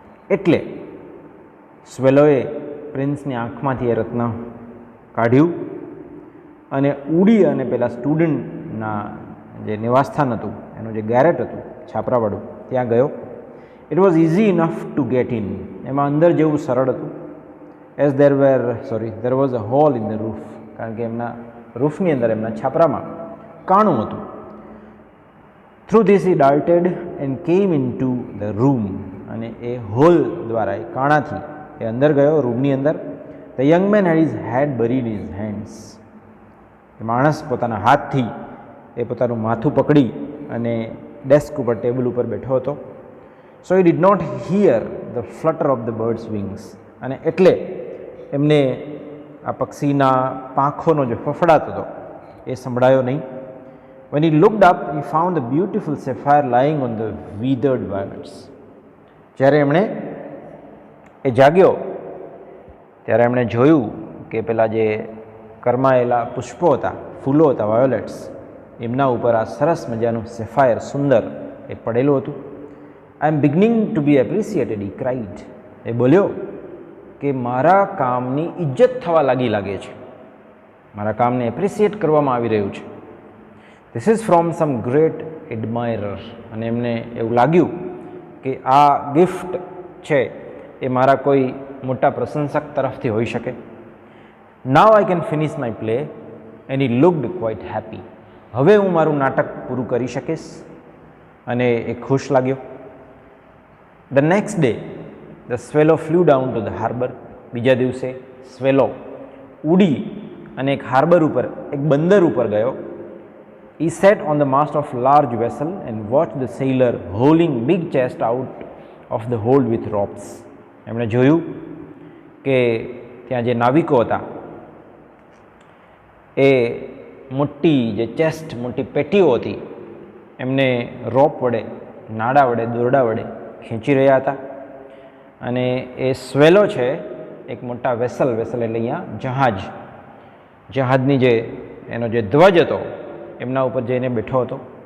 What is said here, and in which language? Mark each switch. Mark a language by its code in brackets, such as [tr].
[gu] એટલે સ્વેલોએ પ્રિન્સની આંખમાંથી એ રત્ન કાઢ્યું અને ઉડી અને પેલા સ્ટુડન્ટના જે નિવાસસ્થાન હતું, એનું જે ગેરેટ હતું છાપરાવાળું, ત્યાં ગયો. [en] It was easy enough to get in. [gu] એમાં અંદર જેવું સરળ હતું. [en] As there was a hole in the roof. [gu] કારણ કે એમના રૂફની અંદર, એમના છાપરામાં કાણું હતું. [en] Through this he darted and came in to the room. [gu] અને એ હોલ દ્વારા, એ કાણાથી એ અંદર ગયો રૂમની અંદર. [en] The young man had his head buried his hands. [gu] એ માણસ પોતાના હાથથી એ પોતાનું માથું પકડી અને ડેસ્ક ઉપર, ટેબલ ઉપર બેઠો હતો. [en] So he did not hear the flutter of the bird's wings. [gu] અને એટલે એમને આ પક્ષીના પાંખોનો જે ફફડાટ હતો એ સંભળાયો નહીં. [en] When he looked up, he found a beautiful sapphire lying on the withered violets. [gu] જ્યારે એમણે એ જાગ્યો ત્યારે એમણે જોયું કે પેલા જે કરમાયેલા પુષ્પો હતા, ફૂલો હતા, વાયોલેટ્સ, એમના ઉપર આ સરસ મજાનું સેફાયર સુંદર એ પડેલું હતું. [en] I am beginning to be appreciated, he cried. [gu] એ બોલ્યો કે મારા કામની ઇજ્જત થવા લાગે છે, મારા કામને એપ્રિસિએટ કરવામાં આવી રહ્યું છે. [en] This is from some great admirer. [gu] અને એમને એવું લાગ્યું કે આ ગિફ્ટ છે એ મારા કોઈ મોટા પ્રશંસક તરફથી હોઈ શકે. [en] Now I can finish my play and he looked quite happy. [gu] હવે હું મારું નાટક પૂરું કરી શકીશ. અને એ ખુશ લાગ્યો. [en] The next day the swallow flew down to the harbour. [gu] બીજા દિવસે સ્વેલો ઉડી અને એક હાર્બર ઉપર, એક બંદર ઉપર ગયો. [en] He sat on the mast of large vessel and watched the sailor hauling big chest out of the hold with ropes. [gu] એમણે જોયું કે ત્યાં જે નાવિકો હતા એ મોટી જે ચેસ્ટ, મોટી પેટીઓ હતી, એમને રોપ વડે, નાડા વડે, દોરડા વડે ખેંચી રહ્યા હતા. અને એ સ્વેલો છે એક મોટા વેસલ એટલે અહીંયા જહાજની જે એનો જે ધ્વજ હતો એમના ઉપર જઈને બેઠો હતો.